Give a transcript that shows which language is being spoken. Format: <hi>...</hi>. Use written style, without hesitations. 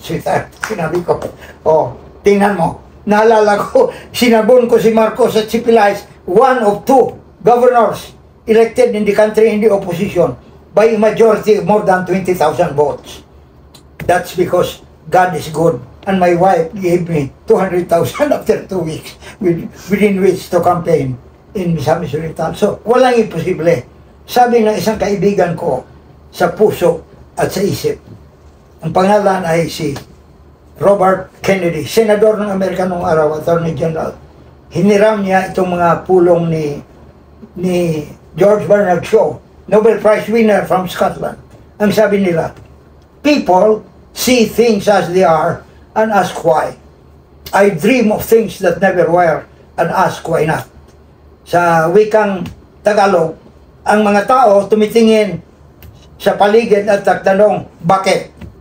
<en>Sweetheart,</en> <tl>sinabi ko, oh, tingnan mo, naalala ko, sinabon ko si Marcos at si Pilais,</tl> <en>one of 2 governors elected in the country in the opposition by a majority of more than 20,000 votes. That's because God is good. And my wife gave me 200,000 after 2 weeks within which to campaign in Misamis Oriental.</en> <tl>So, walang imposible. Sabi ng isang kaibigan ko sa puso at sa isip, ang pangalan ay si Robert Kennedy, senador ng Amerika noong araw, Attorney General. Hiniram niya itong mga pulong ni George Bernard Shaw,</tl> <en>Nobel Prize winner from Scotland.</en> <tl>Ang sabi nila,</tl> <en>people see things as they are and ask why. I dream of things that never were and ask why not.</en> <tl>Sa wikang Tagalog, ang mga tao tumitingin sa paligid at nagtanong, bakit?</tl>